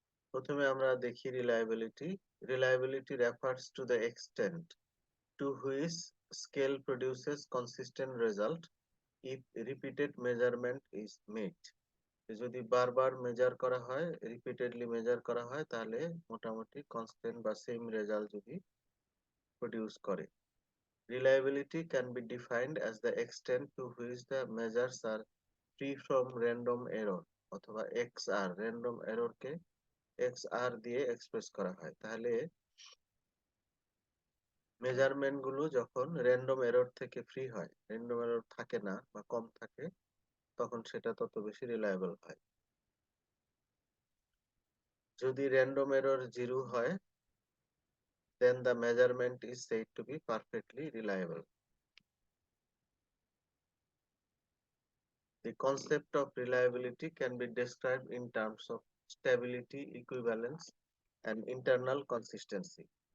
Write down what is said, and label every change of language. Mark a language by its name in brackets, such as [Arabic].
[Bangla] প্রথমে আমরা দেখি reliability. [English] Reliability refers to the extent to which scale produces consistent result if repeated measurement is made. [Bangla] যদি বারবার measure করা হয়, রিপিটেডলি মেজার করা হয়, তাহলে মোটামুটি কনস্ট্যান্ট বা সেম রেজাল্ট যদি প্রডিউস করে। [English] Reliability can be defined as the extent to which the measures are free from random error, [Bangla] অথবা XR, random error কে XR দিয়ে এক্সপ্রেস করা হয়। তাহলে মেজারমেন্ট গুলো যখন র্যান্ডম এরর থেকে ফ্রি হয়, র্যান্ডম এরর থাকে না বা কম থাকে, তখন সেটা তত বেশি রিলায়েবল হয়। যদি র্যান্ডম এরর জিরো হয়, [English] then the measurement is said to be perfectly reliable. The concept of reliability can be described in terms of stability, equivalence, and internal consistency.